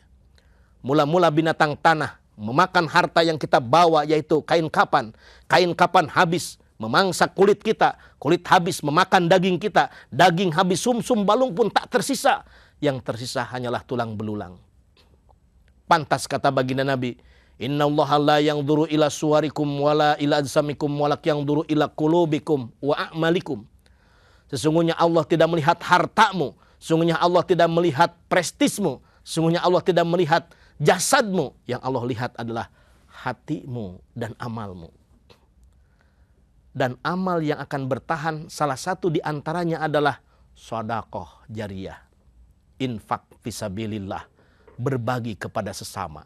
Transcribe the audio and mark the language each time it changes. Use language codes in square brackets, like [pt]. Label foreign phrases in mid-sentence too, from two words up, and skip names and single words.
[id] Mula-mula binatang tanah memakan harta yang kita bawa, yaitu kain kapan. Kain kapan habis memangsa kulit kita, kulit habis memakan daging kita, daging habis, sumsum balung pun tak tersisa. Yang tersisa hanyalah tulang belulang. Pantas kata baginda Nabi, [ar] إن الله لا ينظر إلى صوركم ولا إلى أجسامكم ولكن ينظر إلى قلوبكم وأعمالكم. [id] Sesungguhnya Allah tidak melihat hartamu, sesungguhnya Allah tidak melihat prestismu, sesungguhnya Allah tidak melihat jasadmu. Yang Allah lihat adalah hatimu dan amalmu. Dan amal yang akan bertahan, salah satu di antaranya adalah sedekah jariyah, infak fisabilillah, berbagi kepada sesama.